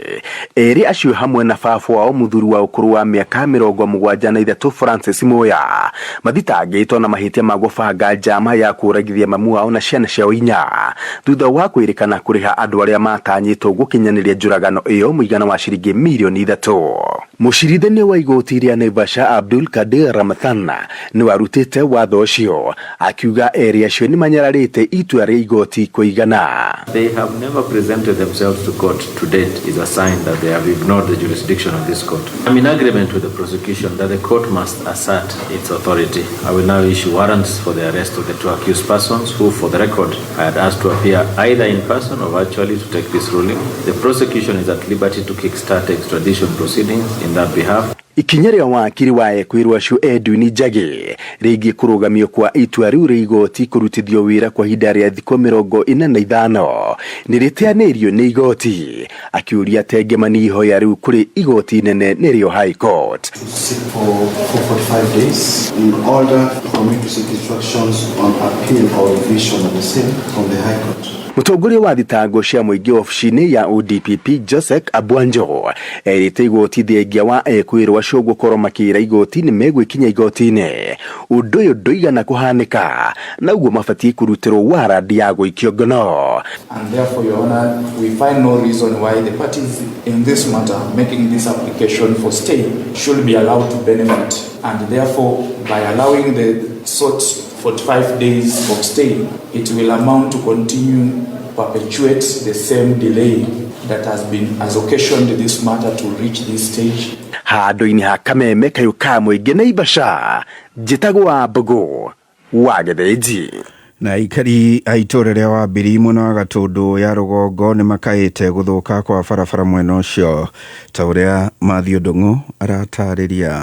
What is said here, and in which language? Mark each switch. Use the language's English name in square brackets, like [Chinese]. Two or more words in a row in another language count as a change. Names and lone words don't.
[Kikuyu] Erĩ acio hamwe na baba wao mũthuri wa ũkũrũ wa mĩaka 73 Francis Moya mathitangĩtwo na mahĩtia ma gũbanga njama ya kũragithia mamu wao na ciana ciao 4 thutha wa kwĩrĩkana kũrĩha andũ arĩa matanyĩtwo gũkinyanĩria njũragano ĩyo mũigana wa ciringi mirioni 3. Mũcirithania wa igoti rĩa Naivasha Abdul Kadir Ramadhan nĩ warutĩte watho ũcio akiuga area acio nĩ manyararĩte itua rĩa igoti kũigana. [English] They have never presented themselves to court to date is a sign that they have ignored the jurisdiction of this court. I'm in agreement with the prosecution that the court must assert its authority. I will now issue warrants for the arrest of the 2 accused persons who, for the record, I had asked to appear either in person or virtually to take this ruling. The prosecution is at liberty to kickstart extradition proceedings in that behalf. [Kikuyu] ikinya rĩa wakiri wa ekwirwa cio Edwin Njagi rĩgiĩ kũrũgamio kwa itua rĩu rĩa igoti kũrutithio wĩra kwa ihinda rĩa thikũ 45 nĩ rĩteanĩirio nĩ igoti, akĩũria Tengemani ihoya rĩu kũrĩ igoti nene nĩrĩo High Court. [English] For 45 days in order for me to seek instructions on appeal or revision of the same from the High Court. [Kikuyu] Mũtongoria wa thitango cia mũingĩ ofici-inĩ ya ODPP Joseph Abwanjo erĩte igoti thengia wa ekwirwa cio gũkorwo makĩra igoti nĩ megwĩkinya igoti-inĩ ũndũ ũyũ ndũigana kũhanĩka na ũguo mabatiĩ kũrutĩrwo warrant ya gũikio ngono. [English] And therefore, Your Honor, we find no reason why the parties in this matter making this application for stay should be allowed to benefit, and therefore by allowing the sought 45 days of stay, it will amount to continue perpetuate the same delay that has occasioned this matter to reach this stage. [Kikuyu] Handũ-inĩ ha Kameme kayũ ka mũingĩ na Ibasha, njĩtagwo Mbogo wa Gĩthĩnji. Na ikari aitora rĩa wa Mbiri mwena wa Gatundu ya rũgongo nĩ makaĩte gũthũka kwa barabara mwena ũcio, ta ũrĩa Mathew Ndung'u aratarĩria.